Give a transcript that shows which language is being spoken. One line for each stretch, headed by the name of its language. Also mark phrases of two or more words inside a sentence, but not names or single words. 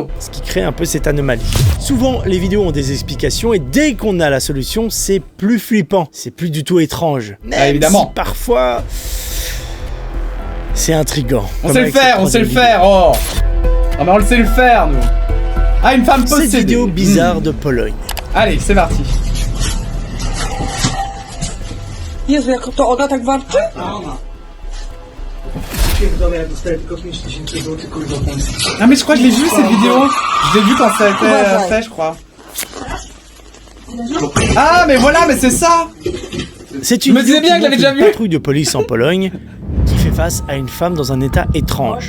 French: Ce qui crée un peu cette anomalie. Souvent, les vidéos ont des explications et dès qu'on a la solution, c'est plus flippant. C'est plus du tout étrange. Même évidemment. si parfois, c'est intriguant. On sait le faire, oh. Ah, mais on le sait le faire, nous. Ah, une femme possédée. Cette vidéo bizarre de Pologne. Allez, c'est parti.
Polish: Jezu, jak to ona tak warczy?
French: Ah, mais je crois que je l'ai vu cette vidéo. Je l'ai vu quand ça a été fait, je crois. Ah, mais voilà, mais c'est ça. C'est Je une me disais vidéo bien que je l'avais qui déjà montre une vu. patrouille de police en Pologne qui fait face à une femme dans un état étrange.